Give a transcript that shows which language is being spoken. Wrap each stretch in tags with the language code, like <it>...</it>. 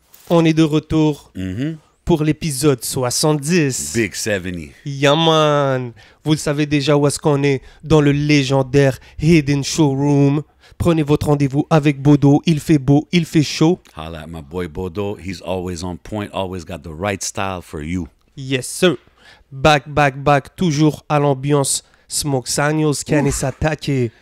<fr>On est de retour pour l'épisode 70.</fr> <en>Big 70. Yeah man!</en> <fr>Vous le savez déjà où est-ce qu'on est, dans le légendaire Hidden Showroom. Prenez votre rendez-vous avec Bodo, il fait beau, il fait chaud.</fr> <en>Holla at my boy Bodo. He's always on point, always got the right style for you. Yes sir!</en> <fr>Back, toujours à l'ambiance. Smoke Signals qui allait s'attaquer.</fr>